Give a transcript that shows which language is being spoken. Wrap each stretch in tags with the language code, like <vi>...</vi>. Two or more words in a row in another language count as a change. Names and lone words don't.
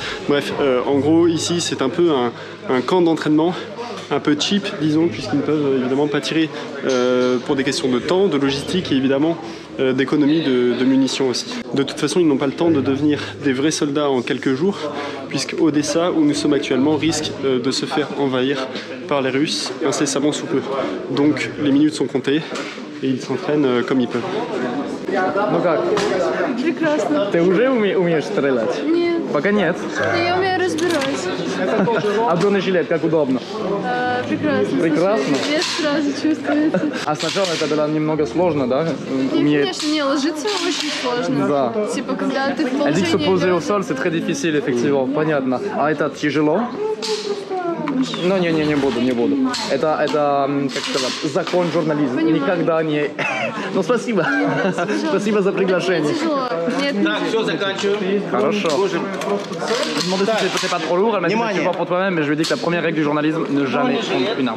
<fr>Bref, en gros, ici, c'est un peu un camp d'entraînement, un peu cheap, disons, puisqu'ils ne peuvent évidemment pas tirer pour des questions de temps, de logistique et évidemment d'économie de munitions aussi. De toute façon, ils n'ont pas le temps de devenir des vrais soldats en quelques jours, puisque Odessa, où nous sommes actuellement, risque de se faire envahir par les Russes incessamment sous peu. Donc les minutes sont comptées et ils s'entraînent comme ils peuvent.</fr> <ru>Ну как? Прекрасно. Ты уже умеешь стрелять? Нет. Пока нет. Я умею разбираться. А бронежилет, как удобно? Прекрасно. Прекрасно? Вес сразу чувствуется. А сначала это было немного сложно, да? Конечно, не, ложиться очень сложно. Да. Типа, когда ты в</ru> <fr>Elle dit que se</fr> <ru>положении</ru> <fr>poser au</fr> <ru>лёг.</ru> <fr>sol, c'est très difficile, effectivement.</fr> <ru>Понятно. А это тяжело? Ну, не буду. Это, как сказать, закон журнализма. Понимаю. Никогда не... Ну, спасибо. Спасибо за приглашение. Тяжело. Нет, Так, все, заканчиваю. Хорошо.</ru> <fr>Je lui ai demandé si c'était pas trop lourd. Elle m'a dit que tu vas pour toi-même, mais je lui ai dit que la première règle du journalisme, ne jamais prendre une arme.</fr>